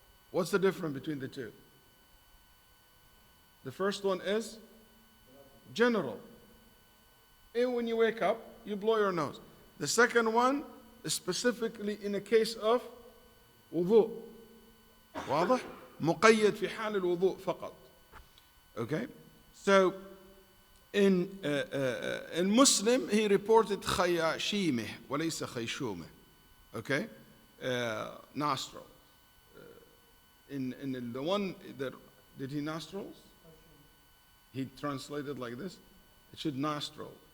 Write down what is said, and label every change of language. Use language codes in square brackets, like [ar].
[en] What's the difference between the two? The first one is general. And when you wake up, you blow your nose. The second one is specifically in a case of wudu. [ar] واضح؟ مقيد في حال الوضوء فقط. [en] Okay? So, in Muslim, he reported [ar] خياشيمه وليس خيشومه. [en] Okay? Nostril. In the one that, did he nostrils? He translated like this. It should nostril.